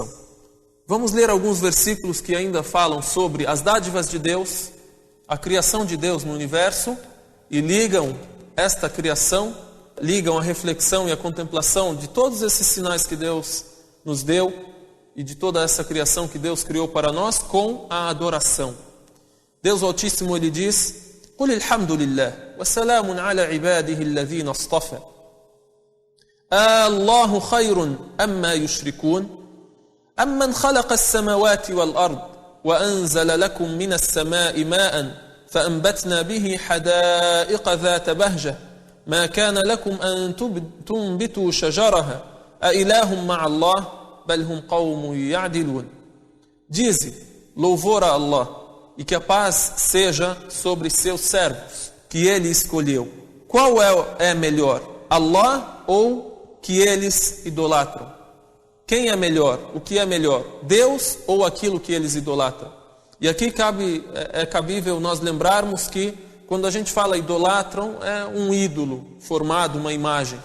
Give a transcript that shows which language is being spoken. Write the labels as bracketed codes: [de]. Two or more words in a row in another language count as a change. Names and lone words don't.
[pt] Vamos ler alguns versículos que ainda falam sobre as dádivas de Deus, a criação de Deus no universo, e ligam esta criação, ligam a reflexão e a contemplação de todos esses sinais que Deus nos deu e de toda essa criação que Deus criou para nós com a adoração. Deus Altíssimo, Ele diz: [ar] قُلِ الْحَمْدُ لِلَّهِ وَسَلَامٌ عَلَى عِبَادِهِ الَّذِينَ اصْطَفَى اللَّهُ خَيْرٌ أَمَّا يُشْرِكُونَ أَمَّنْ خَلَقَ السَّمَاوَاتِ وَالْأَرْضِ وَأَنزَلَ لَكُم مِّنَ السَّمَاءِ مَاءً فأنبتنا به حدائق ذات بهجة ما كان لكم أن تنبتوا شجرها أإله مع الله بل هم قوم يعدلون. [pt] Dize: louvor a Allah, e que a paz seja sobre seus servos, que Ele escolheu. Qual é melhor, Allah ou que eles idolatram? Quem é melhor? O que é melhor? Deus ou aquilo que eles idolatram? E aqui é cabível nós lembrarmos que quando a gente fala idolatram, é um ídolo formado, uma imagem.